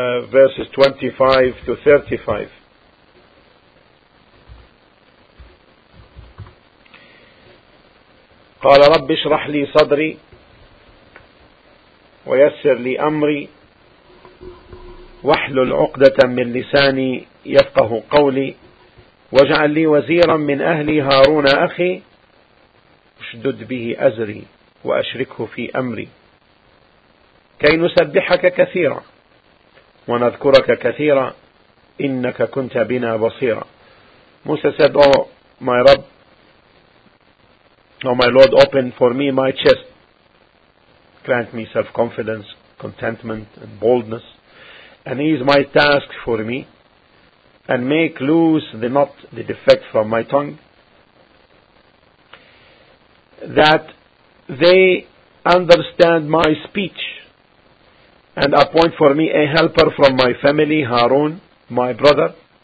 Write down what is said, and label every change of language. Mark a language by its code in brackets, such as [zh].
[en] verses 25 to 35. [ar] قال رب اشرح لي صدري ويسر لي أمري واحلل عقدة من لساني يفقه قولي واجعل لي وزيرا من أهلي هارون أخي اشدد به أزري وأشركه في أمري كي نسبحك كثيرا ونذكرك كثيرا إنك كنت بنا بصيرا. [en] Moses said, "Oh my Rabb, oh my Lord, open for me my chest, grant me self-confidence, contentment and boldness, and ease my task for me, and make loose the knot, the defect from my tongue, that they understand my speech, and appoint for me a helper from my family, Harun, my brother.